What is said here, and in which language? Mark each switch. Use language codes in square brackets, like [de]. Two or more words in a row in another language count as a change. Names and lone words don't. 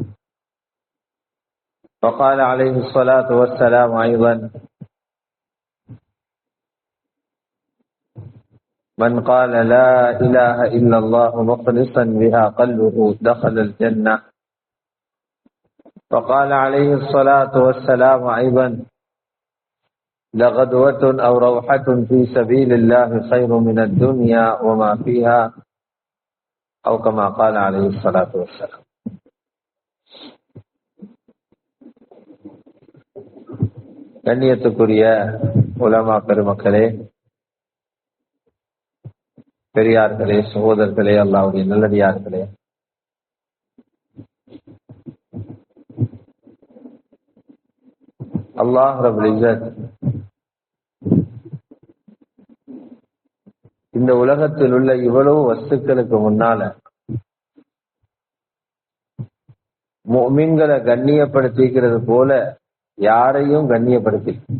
[ar] وقال عليه الصلاة والسلام أيضا: من قال لا إله إلا الله مخلصا بها قلبه دخل الجنة. وقال عليه الصلاة والسلام أيضا: لغدوة أو روحة في سبيل الله خير من الدنيا وما فيها، أو كما قال عليه الصلاة والسلام. [ta] கண்ணியத்துக்குரிய உலமா பெருமக்களே, பெரியார்களே, சகோதரர்களே, அல்லாஹ்வுடைய நல்லடியார்களே, [ar] الله رب العزة [ta] இந்த உலகத்தில் உள்ள இவ்வளவு வஸ்துக்களுக்கு முன்னால முஃமின்களை கண்ணியப்படுத்திக்கிறது போல யாரையும் கண்ணியப்படுத்தி